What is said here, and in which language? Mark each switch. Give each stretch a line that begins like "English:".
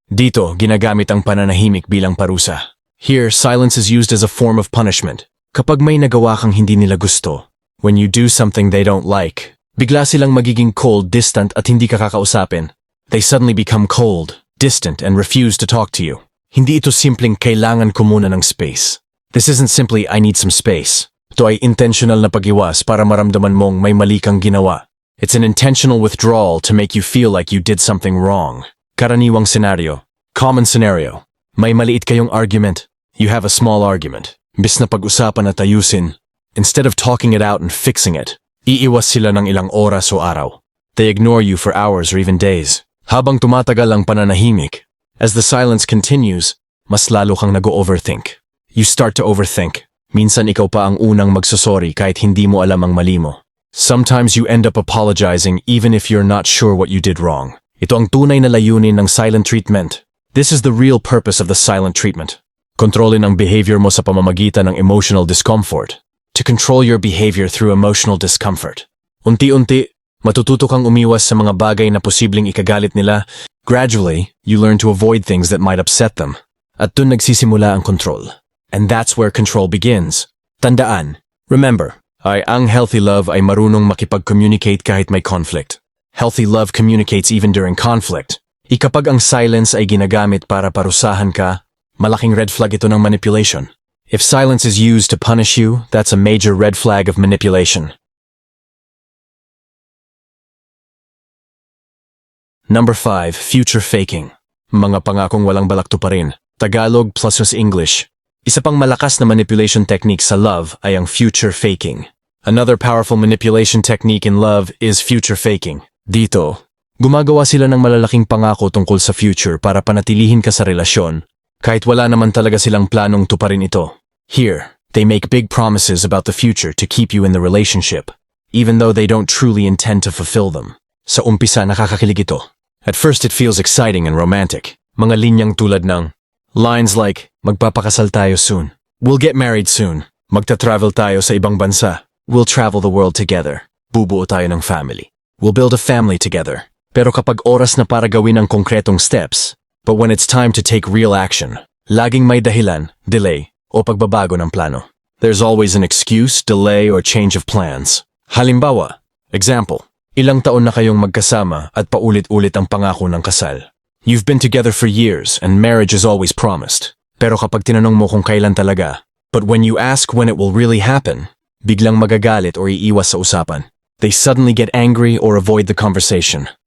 Filipino: Dito, ginagamit ang pananahimik bilang parusa.
English: Here, silence is used as a form of punishment.
Filipino: Kapag may nagawa kang hindi nila gusto,
English: when you do something they don't like,
Filipino: bigla silang magiging cold, distant at hindi ka kakausapin.
English: They suddenly become cold, distant and refuse to talk to you.
Filipino: Hindi ito simpleng kailangan ko muna ng space.
English: This isn't simply I need some space.
Filipino: Ito ay intentional na pag-iwas para maramdaman mong may mali kang ginawa.
English: It's an intentional withdrawal to make you feel like you did something wrong.
Filipino: Karaniwang scenario.
English: Common scenario.
Filipino: May maliit kayong argument.
English: You have a small argument.
Filipino: Imbis na pag-usapan at ayusin,
English: instead of talking it out and fixing it,
Filipino: iiwas sila ng ilang oras o araw.
English: They ignore you for hours or even days.
Filipino: Habang tumatagal ang pananahimik,
English: as the silence continues,
Filipino: mas lalo kang nag-overthink.
English: You start to overthink.
Filipino: Minsan ikaw pa ang unang magsasorry kahit hindi mo alam ang mali mo.
English: Sometimes you end up apologizing even if you're not sure what you did wrong.
Filipino: Ito ang tunay na layunin ng silent treatment.
English: This is the real purpose of the silent treatment.
Filipino: Kontrolin ang behavior mo sa pamamagitan ng emotional discomfort.
English: To control your behavior through emotional discomfort.
Filipino: Unti-unti, matututo kang umiwas sa mga bagay na posibleng ikagalit nila.
English: Gradually, you learn to avoid things that might upset them.
Filipino: At dun nagsisimula ang control.
English: And that's where control begins.
Filipino: Tandaan. Remember, ang healthy love ay marunong makipag-communicate kahit may conflict.
English: Healthy love communicates even during conflict.
Filipino: Kapag ang silence ay ginagamit para parusahan ka, malaking red flag ito ng manipulation.
English: If silence is used to punish you, that's a major red flag of manipulation.
Filipino: Number 5. Future faking. Mga pangakong walang balak tuparin.
English: Tagalog plus English.
Filipino: Isa pang malakas na manipulation technique sa love ay ang future faking.
English: Another powerful manipulation technique in love is future faking.
Filipino: Dito, gumagawa sila ng malalaking pangako tungkol sa future para panatilihin ka sa relasyon, kahit wala naman talaga silang planong tuparin ito.
English: Here, they make big promises about the future to keep you in the relationship, even though they don't truly intend to fulfill them.
Filipino: Sa umpisa, nakakakilig ito.
English: At first, it feels exciting and romantic.
Filipino: Mga linyang tulad ng lines like, magpapakasal tayo soon.
English: We'll get married soon.
Filipino: Magta-travel tayo sa ibang bansa.
English: We'll travel the world together.
Filipino: Bubuo tayo ng family.
English: We'll build a family together.
Filipino: Pero kapag oras na para gawin ang konkretong steps,
English: but when it's time to take real action,
Filipino: laging may dahilan, delay, o pagbabago ng plano.
English: There's always an excuse, delay, or change of plans.
Filipino: Halimbawa, example, ilang taon na kayong magkasama at paulit-ulit ang pangako ng kasal.
English: You've been together for years and marriage is always promised.
Filipino: Pero kapag tinanong mo kung kailan talaga,
English: but when you ask when it will really happen,
Filipino: biglang magagalit or iiwas sa usapan.
English: They suddenly get angry or avoid the conversation.